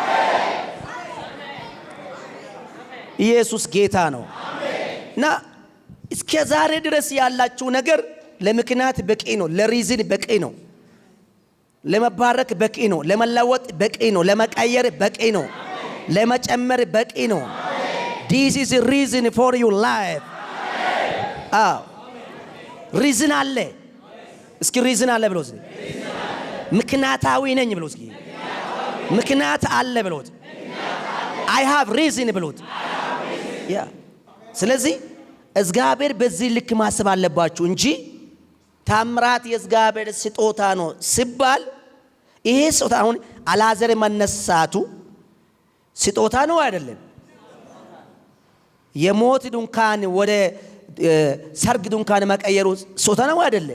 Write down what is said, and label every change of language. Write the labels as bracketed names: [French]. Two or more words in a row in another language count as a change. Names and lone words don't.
[Amharic] ኢየሱስ ጌታ ነው። እና እስከ ዛሬ ድረስ ያላችሁ ነገር ለምክንያት በቂ ነው፣ ለሪዝን በቂ ነው፣ ለመባረክ በቂ ነው፣ ለመለወጥ በቂ ነው፣ ለመቀየር በቂ ነው፣ ለመጨመር በቂ ነው። [English] This is a reason for your life. [Amharic] ሪዝን አለ። እስኪ ሪዝን አለ ብሎት ምክንያታዊ ነኝ ብሎት ምክንያት አለ ብሎት [English] I have reason [Amharic] ብሎት ስለዚህ እግዚአብሔር በዚህ ልክ ማሰብ አለባችሁ እንጂ ታምራት የእግዚአብሔር ስጦታ ነው ሲባል ይሄ ስጦታ አሁን አልዓዛር መነሳቱ ስጦታ ነው አይደለም? የሞት ድንኳን ወደ ሰርግ ድንኳን መቀየሩ ስጦታ ነው አይደለም?